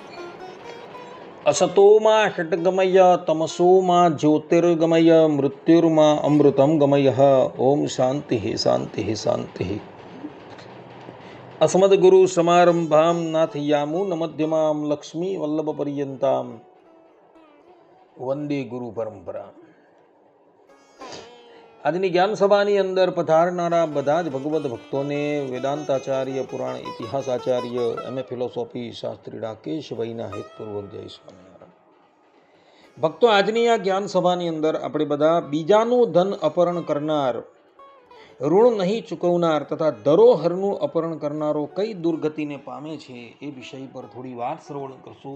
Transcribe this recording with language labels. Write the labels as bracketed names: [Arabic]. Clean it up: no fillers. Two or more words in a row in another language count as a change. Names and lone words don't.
[Sanskrit] असतो मा षट्गमय तमसो मा ज्योतिर्गमय मृत्युर्मा अमृतं गमय। ओम शांति शांति शांति। अस्मद्गुरु समारंभां नाथयामुनमध्यमां लक्ष्मी वल्लभपर्यन्तां वंदे गुरु परंपरा। [Gujarati] આજની જ્ઞાન સભાની અંદર પધારનારા બધા જ ભગવદ્ ભક્તોને વેદાંતાચાર્ય, પુરાણ ઇતિહાસ આચાર્ય, [English] MA philosophy [Gujarati] શાસ્ત્રી રાકેશભાઈના હેતપૂર્વક જય સ્વામિનારાયણ. ભક્તો, આજની આ જ્ઞાન સભાની અંદર આપણે બધા બીજાનું ધન અપહરણ કરનાર, ઋણ નહીં ચૂકવનાર તથા ધરોહરનું અપહરણ કરનારો કઈ દુર્ગતિને પામે છે એ વિષય પર થોડી વાત શ્રવણ કરશું.